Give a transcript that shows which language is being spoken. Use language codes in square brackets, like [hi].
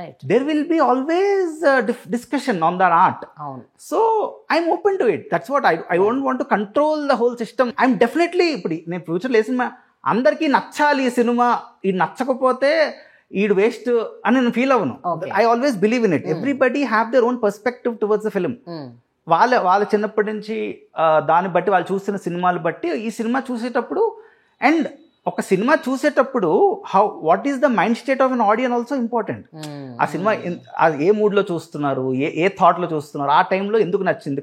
[en] There will be always discussion on that art. So I'm open to it. That's what I don't want to control the whole system. I'm definitely, [te] ఇప్పుడు నేను ఫ్యూచర్లో ఏ cinema అందరికీ నచ్చాలి, ఈ cinema ఇది నచ్చకపోతే ఈడు వేస్ట్ అని నేను ఫీల్ అవ్వను. [en] I always believe in it. Everybody have their own perspective towards the film. [te] వాళ్ళ చిన్నప్పటి నుంచి దాన్ని బట్టి వాళ్ళు చూస్తున్న సినిమాలు బట్టి ఈ సినిమా చూసేటప్పుడు, అండ్ ఒక సినిమా చూసేటప్పుడు [en] What is the mind state of an audience also important. [te] ఆ సినిమా ఏ మూడ్ లో చూస్తున్నారు, ఏ థాట్ లో చూస్తున్నారు, ఆ టైంలో ఎందుకు నచ్చింది.